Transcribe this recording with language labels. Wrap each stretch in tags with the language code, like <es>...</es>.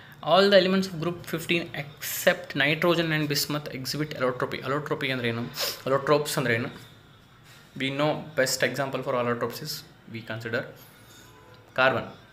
<en>All the elements of group 15 except nitrogen and bismuth exhibit allotropy.</en> <kn>Allotropy ಅಂದ್ರೆ ಏನು? Allotropes ಅಂದ್ರೆ ಏನು?</kn> <en>We know best example for allotropes is we consider carbon.</en>